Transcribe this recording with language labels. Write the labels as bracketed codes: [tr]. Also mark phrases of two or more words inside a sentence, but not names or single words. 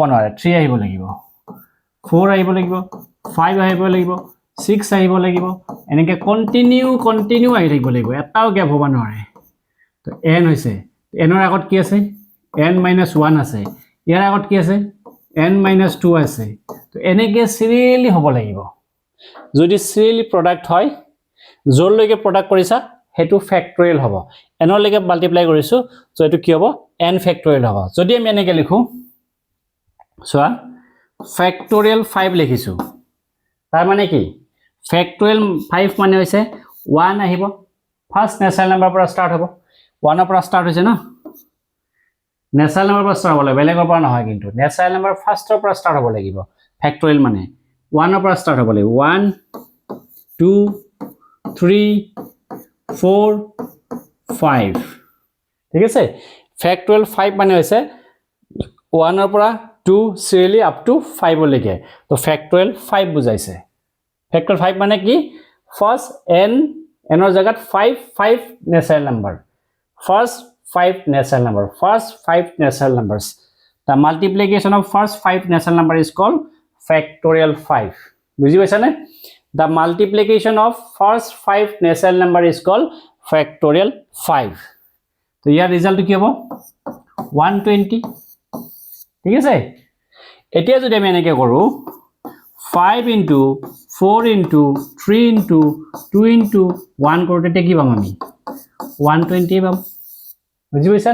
[as] নোৱাৰে 3 আহিব লাগিব 4 আহিব লাগিব 5 আহিব লাগিব 6 আহিব লাগিব এনেকৈ কন্টিনিউ আহি থাকিব লাগিব এটাও গ্যাপ হ'ব নোৱাৰে তো n হৈছে n ৰ আগত কি আছে n - 1 আছে ইয়াৰ আগত কি আছে n - 2 আছে তো এনেকৈ সিৰিয়ালি হ'ব লাগিব যদি [en] serially product [as] হয় জৰলৈকে প্ৰডাক্ট কৰিছা হেতু ফ্যাক্টোরিয়াল হ'ব n লৈকে মাল্টিপ্লাই কৰিছো সো এটো কি হ'ব n ফ্যাক্টোরিয়াল হ'ব যদি আমি এনেকৈ লিখো সোৱা ফ্যাক্টোরিয়াল 5 লিখিছো তাৰ মানে কি ফ্যাক্টোরিয়াল 5 মানে হৈছে 1 আহিব [en] first natural number [as] পৰা স্টার্ট হ'ব 1 ৰ পৰা স্টার্ট হৈছে না [en] natural number [as] পৰা স্টার্ট হ'লে বেলেগৰ পৰা নহয় কিন্তু [en] natural number [as] ফার্স্টৰ পৰা স্টার্ট হ'ব লাগিব ফ্যাক্টোরিয়াল মানে 1 ৰ পৰা স্টার্ট হ'ব লাগিব 1 2 3 4 5 ঠিক আছে ফ্যাক্টোরিয়াল 5 মানে হৈছে 1 ৰ পৰা 2 [en] serially up to [as] 5 লৈকে তো ফ্যাক্টোরিয়াল 5 বুজাইছে ফ্যাক্টোরিয়াল 5 মানে কি ফার্স্ট n ৰ জায়গাত 5 [en] natural number first [as] 5 [en] natural number first 5 natural numbers the multiplication of first 5 natural number is called factorial 5 [as] বুজি পাইছা নে [en] the multiplication of first 5 natural number is called factorial 5 [as] তো ইয়াৰ ৰিজাল্ট কি হ'ব 120 ঠিক আছে এতিয়া যদি আমি এনেকৈ কৰো [en] 5 into 4 into 3 into 2 into 1 [as] কৰোতে কি পাম আমি 120 পাম বুজি পাইছা